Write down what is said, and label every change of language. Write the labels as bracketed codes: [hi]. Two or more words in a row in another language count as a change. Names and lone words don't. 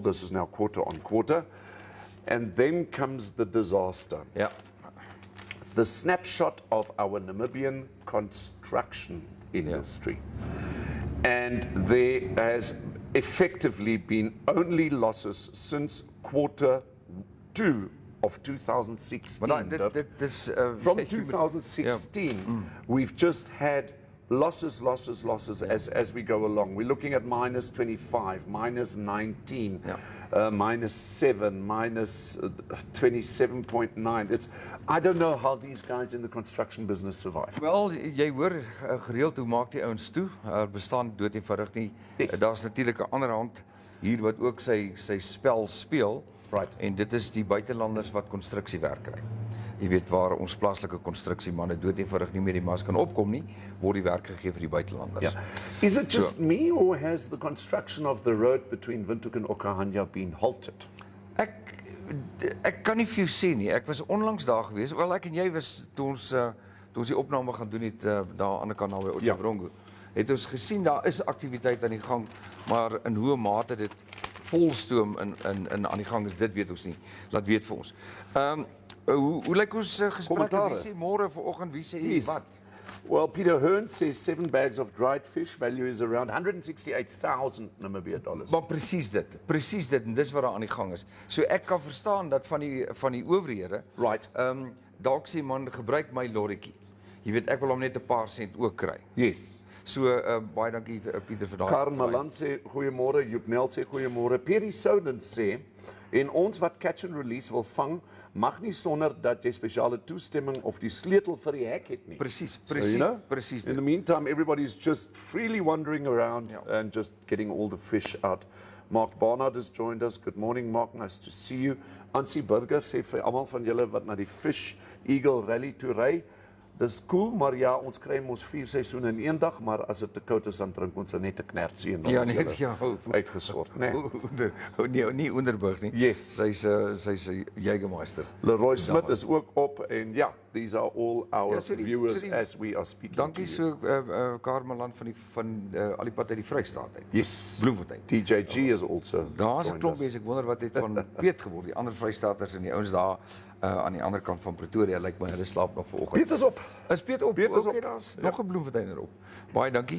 [en] This is now quarter on quarter. And then comes the disaster. [af] Ja. [en] The snapshot of our Namibian construction industry. And there has effectively been only losses since quarter 2 of 2016. [af] Maar dit is [en] From 2016, we've just had losses as we go along. We're looking at minus 25, minus 19, minus 7, minus 27.9. I don't know how these guys in the construction business survive. [af] Wel, jy hoor gereeld hoe maak die ouens toe. Bestaan dood eenvoudig nie. [en] Yes. [af] Daar's natuurlik 'n ander hand hier wat ook sy spel speel. [en] Right. [af] En dit is die buitelanders wat konstruksiewerk kry. Jy weet waar ons plaaslike konstruksiemanne dood eenvoudig nie meer die mas kan opkom nie, word die werk gegee vir die buitelanders. [en] Yeah. Is it just me, or has the construction of the road between Windhoek and Okahanja been halted? [af] Ek kan nie vir jou sê nie. Ek was onlangs daar gewees. Wel, ek en jy was toe ons die opname gaan doen het daar aan die ander kant naby Otjabrongo. Het ons gesien daar is aktiwiteit aan die gang, maar in hoe mate dit volstoom in aan die gang is, dit weet ons nie. Laat weet vir ons. Hoe lyk ons gesprek? Wie sê môre vanoggend, wie sê wat? [en] Well, Peter Hearne says 7 bags of dried fish value is around 168,000 Namibia dollars. [af] Maar presies dit en dis wat daar aan die gang is. So ek kan verstaan dat van die owerhede, [en] Right. [af] Dalk sê man, gebruik my lorrietjie. Jy weet, ek wil hom net 'n paar sent ook kry. [en] Yes. [af] So baie dankie Pieter vir daai. Karen Malan sê goeiemôre, Joep Nel sê goeiemôre. Perry Souden sê en ons wat [en] catch and release [af] wil vang, mag nie sonder dat jy spesiale toestemming of die sleutel vir die hek het nie. Presies. [en] In the meantime, everybody's just freely wandering around and just getting all the fish out. Mark Barnard has joined us. Good morning, Mark. Nice to see you. [af] Ansie Burger sê vir almal van julle wat na die Fish Eagle Rally toe ry, dis cool, maar ja, ons kry mos 4 seisoene in een dag, maar as dit te koud is, dan drink ons net 'n knertsie en dan Ja, is nee, julle ja. uitgesort, né? Nee, nie onderburg nie. Yes. Sy's 'n Jägermeister. Leroy Smith is ook op en ja, [en] these are all our [af] Ja, sorry, [en] viewers as we are speaking. [af] Dankie [en] to you. [af] so Karmeland van al die pad uit die Vrystaat uit. [en] Yes. [af] Bloemfontein. [en] DJG is also. [af] Daar's 'n [en] joined [af] klomp [en] us. [af] mense, ek wonder wat het van Piet geword. Die ander Vrystaaters en die ouens daar aan die ander kant van Pretoria, lyk my hulle slaap nog vanoggend. Piet is op. Is Piet op? Piet is op. Okay, daar's nog 'n Bloemfonteiner op. Baie dankie.